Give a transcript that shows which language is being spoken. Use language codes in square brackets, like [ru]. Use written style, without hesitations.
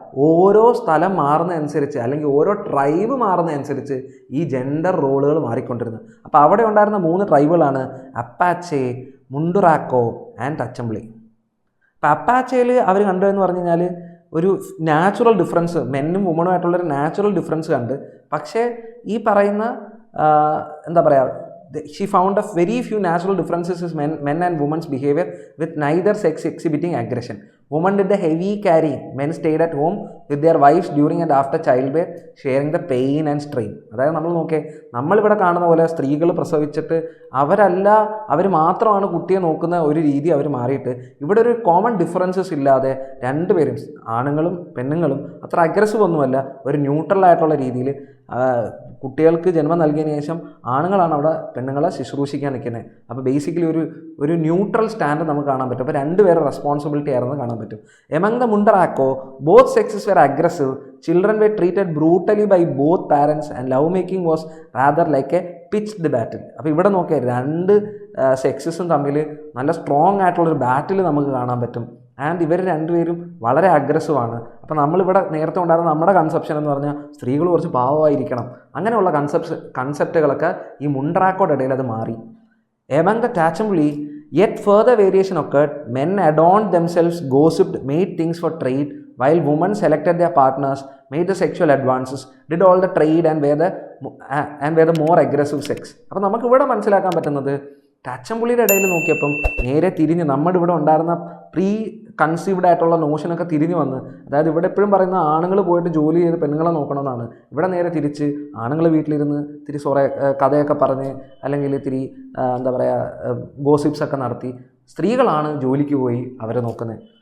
[ml] ഓരോ സ്ഥലം മാറുന്നതനുസരിച്ച് അല്ലെങ്കിൽ ഓരോ ട്രൈബ് മാറുന്നതനുസരിച്ച് ഈ ജെൻഡർ റോളുകൾ മാറിക്കൊണ്ടിരുന്നു. അപ്പോൾ അവിടെ ഉണ്ടായിരുന്ന 3 ട്രൈബുകളാണ് അപ്പാച്ചെ, മുണ്ടുറാക്കോ ആൻഡ് അച്ചംബ്ലി. അപ്പോൾ അപ്പാച്ചയിൽ അവർ കണ്ടതെന്ന് പറഞ്ഞു കഴിഞ്ഞാൽ ഒരു നാച്ചുറൽ ഡിഫറൻസ്, മെന്നും വുമണുമായിട്ടുള്ളൊരു നാച്ചുറൽ ഡിഫറൻസ് കണ്ട്. പക്ഷേ ഈ പറയുന്ന എന്താ പറയുക, [en] she found a very few natural differences in men and women's behavior with neither sex exhibiting aggression. Women did the heavy carrying, men stayed at home with their wives during and after childbirth, sharing the pain and strain. [ml] അതായത് നമ്മൾ നോക്കിയേ, നമ്മളിവിടെ കാണുന്ന പോലെ സ്ത്രീകൾ പ്രസവിച്ചിട്ട് അവർ മാത്രമാണ് കുട്ടിയെ നോക്കുന്ന ഒരു രീതി അവർ മാറിയിട്ട് ഇവിടെ ഒരു കോമൺ ഡിഫറൻസസ് ഇല്ലാതെ രണ്ടുപേരും, ആണുങ്ങളും പെണ്ണുങ്ങളും അത്ര അഗ്രസീവ് ഒന്നുമല്ല, ഒരു ന്യൂട്രൽ ആയിട്ടുള്ള രീതിയിൽ കുട്ടികൾക്ക് ജന്മം നൽകിയതിന് ശേഷം ആണുങ്ങളാണ് അവിടെ പെണ്ണുങ്ങളെ ശുശ്രൂഷിക്കാൻ നിൽക്കുന്നത്. അപ്പോൾ ബേസിക്കലി ഒരു ന്യൂട്രൽ സ്റ്റാൻഡ് നമുക്ക് കാണാൻ പറ്റും. അപ്പോൾ 2 പേരുടെ റെസ്പോൺസിബിലിറ്റി ആയിരുന്നു കാണാൻ പറ്റും. [en] Among the മുണ്ടറാക്കോ both sexes were aggressive, children were treated brutally by both parents and love making was rather like A pitched battle. [ml] അപ്പോൾ ഇവിടെ നോക്കിയാൽ 2 സെക്സസും തമ്മിൽ നല്ല സ്ട്രോങ് ആയിട്ടുള്ളൊരു ബാറ്റിൽ നമുക്ക് കാണാൻ പറ്റും. ആൻഡ് ഇവർ 2 പേരും വളരെ അഗ്രസീവാണ്. അപ്പോൾ നമ്മളിവിടെ നേരത്തെ ഉണ്ടായിരുന്ന നമ്മുടെ കൺസെപ്ഷൻ എന്ന് പറഞ്ഞാൽ സ്ത്രീകൾ കുറച്ച് പാവമായിരിക്കണം, അങ്ങനെയുള്ള കൺസെപ്റ്റുകളൊക്കെ ഈ മുണ്ടറാക്കോയുടെ ഇടയിൽ അത് മാറി. [en] Among the Tchambuli yet further variation occurred. Men adorned themselves, gossiped, made things for trade, while women selected their partners, made the sexual advances, did all the trade and were the more aggressive sex. [ml] അപ്പോൾ നമുക്ക് ഇവിടെ മനസ്സിലാക്കാൻ പറ്റുന്നത്, ടാച്ചംപുള്ളിയുടെ ഇടയിൽ നോക്കിയപ്പം നേരെ തിരിഞ്ഞ് നമ്മുടെ ഇവിടെ ഉണ്ടായിരുന്ന പ്രീ കൺസീവ്ഡ് ആയിട്ടുള്ള നോഷനൊക്കെ തിരിഞ്ഞു വന്ന്, അതായത് ഇവിടെ എപ്പോഴും പറയുന്ന ആണുങ്ങൾ പോയിട്ട് ജോലി ചെയ്ത് പെണ്ണുങ്ങളെ നോക്കണമെന്നാണ്. ഇവിടെ നേരെ തിരിച്ച് ആണുങ്ങൾ വീട്ടിലിരുന്ന് ഇത്തിരി കഥയൊക്കെ പറഞ്ഞ് അല്ലെങ്കിൽ ഇത്തിരി എന്താ പറയുക ഗോസിപ്സ് ഒക്കെ നടത്തി, സ്ത്രീകളാണ് ജോലിക്ക് പോയി അവരെ നോക്കുന്നത്.